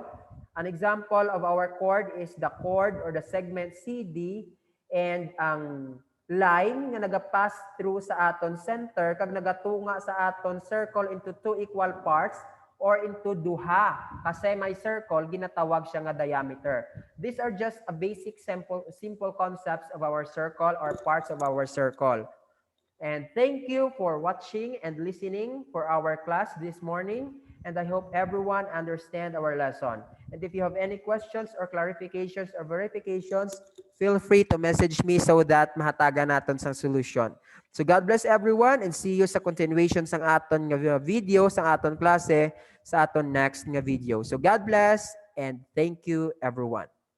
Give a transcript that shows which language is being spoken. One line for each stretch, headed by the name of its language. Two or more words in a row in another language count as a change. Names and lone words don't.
English: An example of our chord is the chord or the segment CD, and
Hiligaynon: ang line nga nagapass
English: through
Hiligaynon: sa aton
English: center
Hiligaynon: kag nagatunga sa aton
English: circle into two equal parts or into
Hiligaynon: duha kasi may circle ginatawag siya nga
English: diameter. These are just a basic simple concepts of our circle or parts of our circle. And thank you for watching and listening for our class this morning, and I hope everyone understand our lesson. And if you have any questions or clarifications or verifications, feel free to message me so that
Hiligaynon: mahatagan natin sang solution.
English: So God bless everyone and see you
Hiligaynon: sa continuation sang aton nga video, sang aton klase, sa aton next nga video.
English: So God bless and thank you everyone.